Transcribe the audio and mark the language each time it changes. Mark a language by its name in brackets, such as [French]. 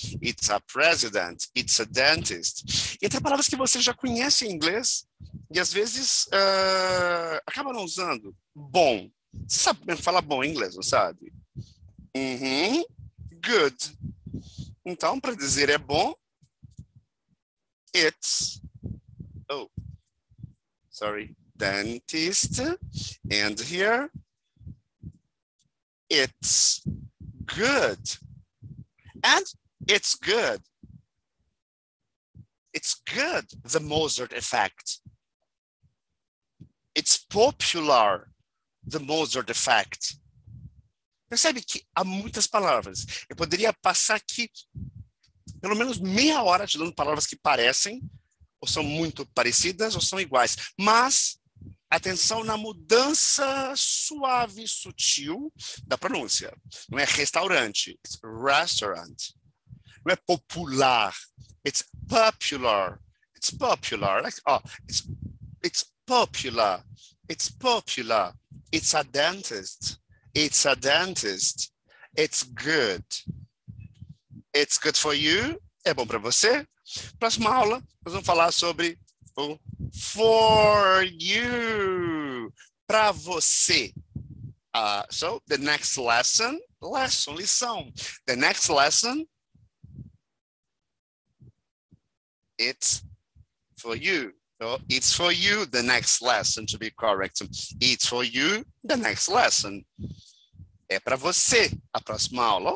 [English] It's a president, it's a dentist. [Portuguese] E tem palavras que você já conhece em inglês e às vezes acaba não usando. Bom. Você sabe falar bom em inglês, não sabe? [English] Good. [Portuguese] Então, para dizer é bom, it's, dentist. [English] And here, it's good. And it's good. It's good, the Mozart effect. It's popular, the Mozart effect. [Portuguese] Percebe que há muitas palavras. Eu poderia passar aqui pelo menos meia hora te dando palavras que parecem, ou são muito parecidas, ou são iguais. Mas, atenção na mudança suave e sutil da pronúncia. Não é restaurante, [English] it's restaurant. [Portuguese] Não é popular, [English] it's popular. It's popular. Like, it's popular. It's popular. It's a dentist. It's a dentist. It's good. It's good for you. [Portuguese] É bom para você. Próxima aula, nós vamos falar sobre o for you. Para você. [English] So, the next lesson. Lição. The next lesson. It's for you. So, it's for you, the next lesson, to be correct. It's for you, the next lesson. [Portuguese] É para você a próxima aula.